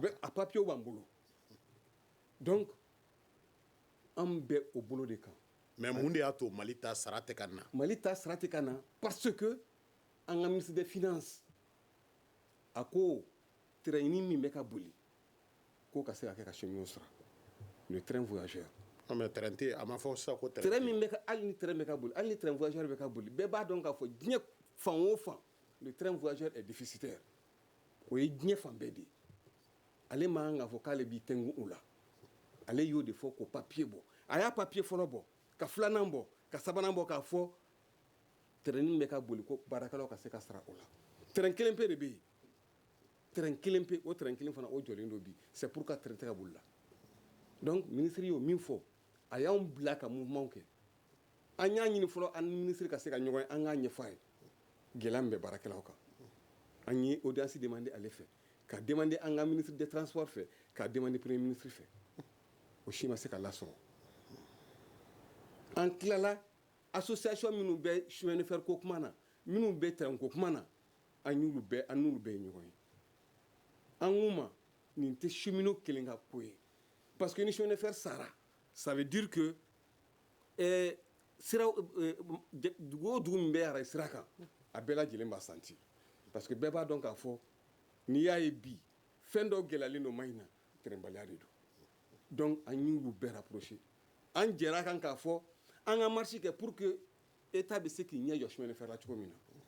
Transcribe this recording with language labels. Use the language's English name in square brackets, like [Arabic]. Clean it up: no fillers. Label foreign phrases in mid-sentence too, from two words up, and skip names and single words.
[Bambara] a papier b'an bolo donc an bɛ o bolo de kan mais mun de y'a to Mali ta sara tɛ ka na Mali ta sara tɛ ka na [French] parce que [Bambara] an ka [French] ministre des finances [Bambara] a ko train min bɛ ka boli k'o ka se ka kɛ ka cheminot sara [French] le train voyageur non mais [Bambara] train tɛ a ma fɔ sisan ko train min bɛ ka hali ni train bɛ ka boli hali ni train voyageur bɛ ka boli bɛɛ b'a dɔn k'a fɔ diɲɛ fan o fan [French] le train voyageur est déficitaire [Bambara] o ye diɲɛ fan bɛɛ de ye ale ma kan k'a fɔ k'ale b'i tɛngun o la ale y'o de fɔ k'o papier bɔ a y'a papier fɔlɔ bɔ ka filanan bɔ ka sabanan bɔ k'a fɔ train min bɛ ka boli ko baarakɛlaw ka se ka sara o la train kelen pe de bɛ yen train kelen pe o train kelen fana o jɔlen don bi [French] c'est pour que train [Bambara] tɛ ka boli la donc ministre y'o min fɔ a y'anw bila ka mouvement kɛ an y'a ɲini fɔlɔ an ni ministre ka se ka ɲɔgɔn ye an k'a ɲɛfɔ a ye gɛlɛya min bɛ baarakɛlaw kan an ye [French] audience demandé [Bambara] ale fɛ ka demander an ka [French] ministre des transports [Bambara] fɛ ka demander [French] premier ministre [Bambara] fɛ o si ma se ka lasɔrɔ an tilala association minnu bɛ [French] chemin de fer [Bambara] ko kuma na minnu bɛ train ko kuma na an n'olu bɛɛ ye ɲɔgɔn ye an k'u ma nin tɛ cheminot kelen ka ko ye [French] parce que [Bambara] ni [French] chemin de fer [Bambara] sara [French] ça veut dire que [Bambara] sira dugu o dugu min bɛ arajo sira kan a bɛɛ lajɛlen b'a santi [French] parce que [Bambara] bɛɛ b'a dɔn k'a fɔ n'i y'a ye bi fɛn dɔw gɛlɛyalen don maɲina tɛrɛnbaliya de don donc an y'olu bɛɛ rapproché an jɛra kan k'a fɔ an ka marche kɛ [French] pour que état [Bambara] bɛ se k'i ɲɛ jɔ [French] chemin de fer [Bambara] la cogo min na